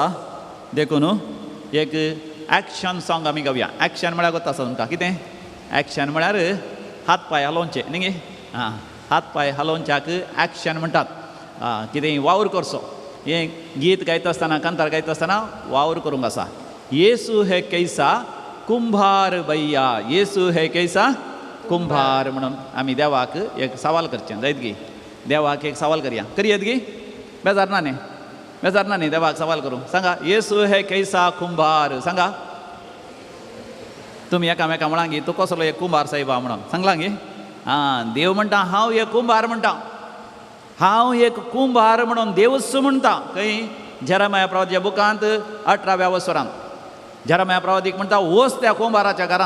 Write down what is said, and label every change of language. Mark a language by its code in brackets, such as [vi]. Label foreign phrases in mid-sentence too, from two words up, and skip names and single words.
[kok] देखून एक [en] action song [kok] आमी गावया. एक्शन म्हळ्यार कोता आसा तुमकां कितें? एक्शन म्हळ्यार हात पांय हालोवचे न्ही गे. हां, हात पांय हालोवच्याक एक्शन म्हणटात. कितेंय वावर करचो. हें गीत गायता आसतना, कांतार गायता आसतना वावर करूंक आसा. [hi] येसू है कैसा कुंभार भैया, येसू है कैसा कुंभार. [kok] म्हणून आमी देवाक एक सवाल करचें जायत गी. देवाक एक सवाल करयत गी. बेजार ना न्ही देवाक सवाल करूं. [hi] सांगा, येसू है कैसा कुंभार. [kok] सांगा तुमी एकामेका म्हणां गी, तूं कसलो एक कुंभार साहेबा म्हणून सांगलां गी. हां, देव म्हणटा हांव एक कुंभार म्हणटा. हांव एक कुंभार म्हणून देवच म्हणटा. खंय? जेरेमाया प्रवादीच्या बुकांत 18व्या वस्वरांत जेरेमाया प्रवादीक म्हणटा वच त्या कुंभाराच्या घरांत.